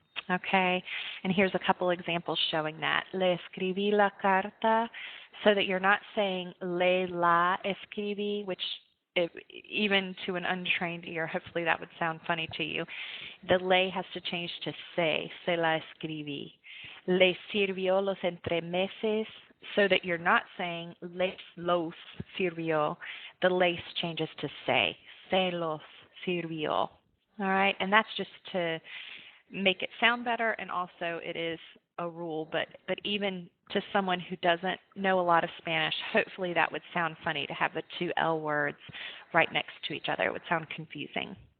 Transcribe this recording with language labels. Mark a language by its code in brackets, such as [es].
[en] Okay, and here's a couple examples showing that. [es] Le escribí la carta, [en] so that you're not saying [es] le la escribí, [en] which even to an untrained ear, hopefully that would sound funny to you. The le has to change to [es] se la escribí. Le sirvió los entremeses, [en] so that you're not saying [es] les los sirvió. [en] The lace changes to [es] se los sirvió. [en] All right, and that's just to make it sound better, and also it is a rule, but even to someone who doesn't know a lot of Spanish, hopefully that would sound funny to have the two L words right next to each other. It would sound confusing.